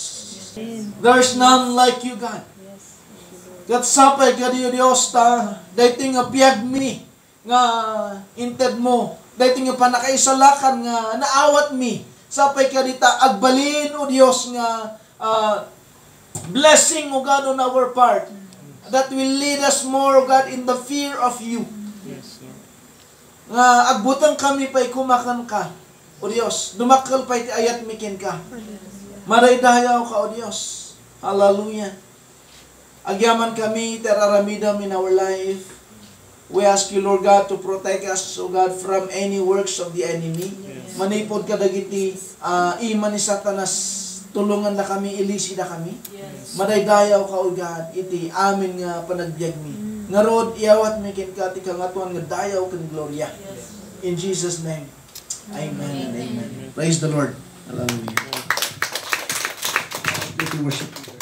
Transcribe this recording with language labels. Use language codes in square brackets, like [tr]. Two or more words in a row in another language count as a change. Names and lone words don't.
[en] There's none like you, God. [ilo] Kat sapay ka diyo Diyos ta, dating nga piyag mi, nga inted mo, dating nga panakaisalakan nga naawat mi, sapay ka dita agbalin o Diyos nga [en] blessing o God on our part, that will lead us more, God, in the fear of you. [ilo] Nga agbutang kami pa'y kumakan ka, o Diyos, dumakal pa'y ayat mikin ka. Maraydayaw ka, o Diyos. Hallelujah. Agyaman kami, teraramidam [en] in our life. We ask you, Lord God, to protect us, O God, from any works of the enemy. [ilo] Manipod ka dagiti, iman ni Satanas, tulungan na kami, ilisi na kami. Madaydayaw ka, [en] O God, [ilo] iti amin nga panagbiag mi. Nga rod, iawat mi kin ka, ti kangatuan nga dayaw ken gloria. [en] In Jesus' name. Amen and amen. Praise the Lord. Hallelujah. Let me worship.